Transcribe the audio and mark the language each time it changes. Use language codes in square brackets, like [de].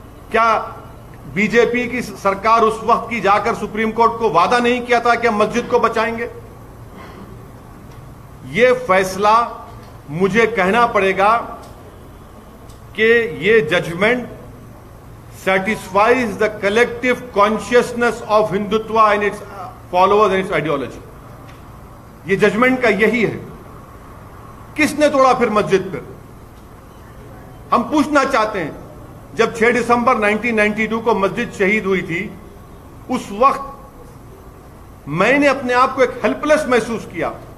[hi] क्या बीजेपी की सरकार उस वक्त की जाकर सुप्रीम कोर्ट को वादा नहीं किया था कि हम मस्जिद को बचाएंगे? यह फैसला मुझे कहना पड़ेगा कि ये judgement [en] satisfies the collective consciousness of Hindutva and its followers and its ideology. [hi] ये जजमेंट का यही है. किसने तोड़ा फिर मस्जिद पर? हम पूछना चाहते हैं, जब 6 दिसंबर 1992 को मस्जिद शहीद हुई थी, उस वक्त मैंने अपने आप को एक हेल्पलेस महसूस किया.